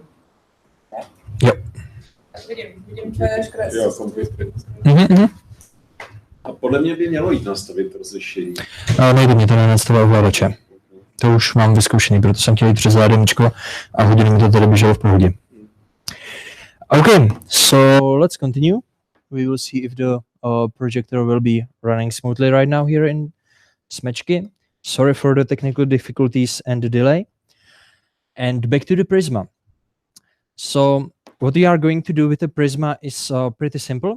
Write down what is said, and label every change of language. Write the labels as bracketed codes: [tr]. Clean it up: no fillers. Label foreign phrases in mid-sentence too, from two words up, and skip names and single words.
[cs] Jo. Vidím tvoje škrasy. Jo, komputer. A podle mě by mělo jít nastavit rozlišení. Nejde mě to na nastavit ovladače. To už mám vyzkoušený, proto jsem chtěl jít přes HDMIčko a hodinu mi to tady běželo v pohodě. [en] Okay, so let's continue. We will see if the projector will be running smoothly right now here in Smečky. Sorry for the technical difficulties and the delay. And back to the Prisma. So what we are going to do with the Prisma is pretty simple.